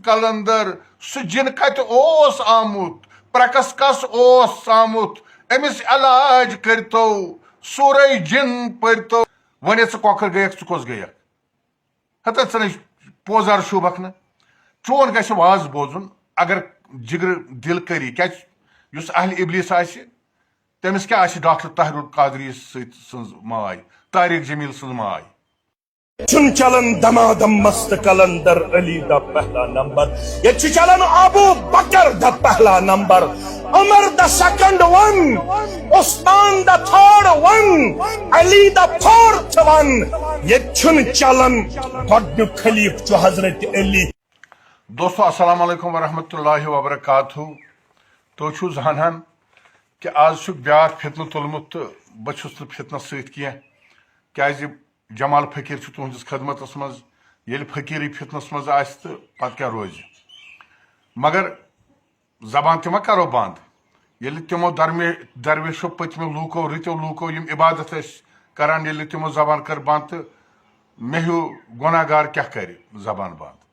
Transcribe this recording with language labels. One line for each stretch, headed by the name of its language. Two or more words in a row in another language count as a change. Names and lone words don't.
Kashmiri: کلندر سُہ جن کتہِ اوس آمُت پرکس کس اوس آمُت امس علاج کرتو سورے جن پرتو ونے ژٕ کۄکر گٔیکھ ژٕ کۄس گٔیکھ ہتا ژٕ نے پوزار شوٗبکھ نہٕ چون گژھِ واز بوزُن اگر جگر دل کری کیازِ یُس اہل ابلیس آسہِ تٔمِس کیٛاہ آسہِ ڈاکٹر طاہر القادری سٕنٛز ماے طارق جمیل سٕنٛز ماے چھُنہٕ چلان
Punjabi: دمادم مست کلندر علی دا پہلا نمبر
Kashmiri: یہ چھُ چلان
Punjabi: ابو بکر دا پہلا نمبر عمر دا
English: second one
Punjabi: عثمان دا
English: third one
Punjabi: علی دا
English: fourth one
Kashmiri: یہ چھُنہٕ چلان گۄڈنیُک خلیف چھُ حضرت علی
Arabic: دوستو السلام علیکم ورحمۃ اللہ وبرکاتہ
Kashmiri: تُہۍ چھِو زانان کہ آز چھُ بیاکھ فتنہٕ تُلمُت تہٕ بہٕ چھُس نہٕ فتنس سۭتۍ کینٛہہ کیازِ جمال فقیر چھُ تُہنٛدِس خدمتس منٛز ییٚلہِ فقیٖرٕے فتنس منٛز آسہِ تہٕ پتہٕ کیٛاہ روزِ مگر زبان تہِ ما کرو بنٛد ییٚلہِ تِمو درویشو پٔتمیو لوٗکو رٕتیو لوٗکو یِم عبادت ٲسۍ کران ییٚلہِ نہٕ تِمو زبان کٔر بنٛد تہٕ مےٚ ہیوٗ گۄناہ گار کیٛاہ کرِ زبان بنٛد